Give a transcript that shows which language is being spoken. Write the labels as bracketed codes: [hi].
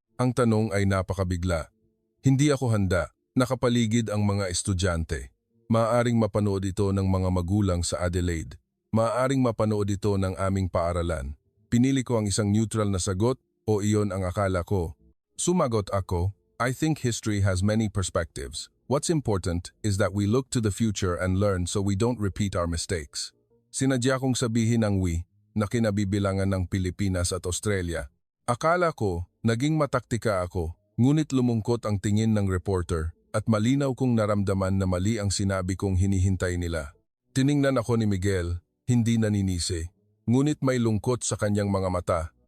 [tl] Ang tanong ay napakabigla. Hindi ako handa, nakapaligid ang mga estudyante. Maaaring mapanood ito ng mga magulang sa Adelaide. Maaaring mapanood ito ng aming paaralan. Pinili ko ang isang neutral na sagot o iyon ang akala ko. Sumagot ako, [en] "I think history has many perspectives. What's important is that we look to the future and learn so we don't repeat our mistakes." [tl] Sinadya kong sabihin ang "we" na kinabibilangan ng Pilipinas at Australia. Akala ko, naging mataktika ako, ngunit lumungkot ang tingin ng reporter at malinaw kong naramdaman na mali ang sinabi kong hinihintay nila. Tiningnan ako ni Miguel, hindi naninisi, ngunit may lungkot sa kanyang mga mata.